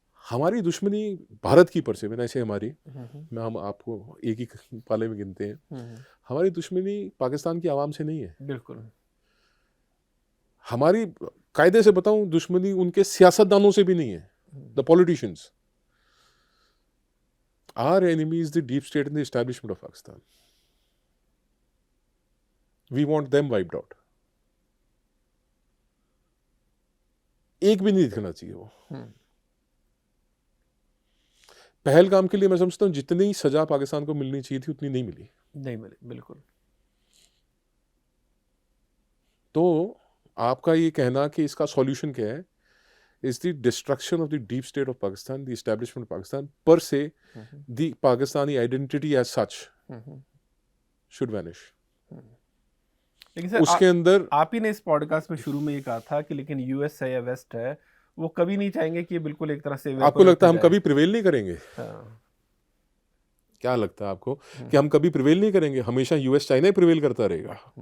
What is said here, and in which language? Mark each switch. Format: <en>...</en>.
<hi>हमारी दुश्मनी भारत की पर से, मैंने ऐसे हमारी, मैं हम आपको एक ही पाले में गिनते हैं, हमारी दुश्मनी पाकिस्तान की आवाम से नहीं है। बिल्कुल। हमारी, कायदे से बताऊं, दुश्मनी उनके सियासतदानों से भी नहीं है, the politicians.</hi> <en>Our enemy is the deep state and the establishment of Pakistan. We want them wiped out.</en> <hi>एक भी नहीं दिखना चाहिए वो। पहलगाम के लिए मैं समझता हूं जितनी सजा पाकिस्तान को मिलनी चाहिए थी उतनी नहीं मिली। नहीं मिली, बिल्कुल। तो आपका ये कहना कि इसका सॉल्यूशन क्या है,</hi> <en>is the destruction of the deep state of Pakistan, the establishment of Pakistan per se, the Pakistani identity as such should vanish.</en> <hi>लेकिन सर, उसके अंदर आप ही ने इस पॉडकास्ट में शुरू में ये कहा था कि लेकिन यूएस है या वेस्ट है, वो कभी नहीं चाहेंगे कि ये बिल्कुल एक तरह से आपको लगता है हम कभी प्रिवेल नहीं करेंगे? हाँ। क्या लगता है आपको कि हम कभी प्रिवेल नहीं करेंगे? हमेशा यूएस चाइना ही प्रिवेल करता रहेगा?</hi>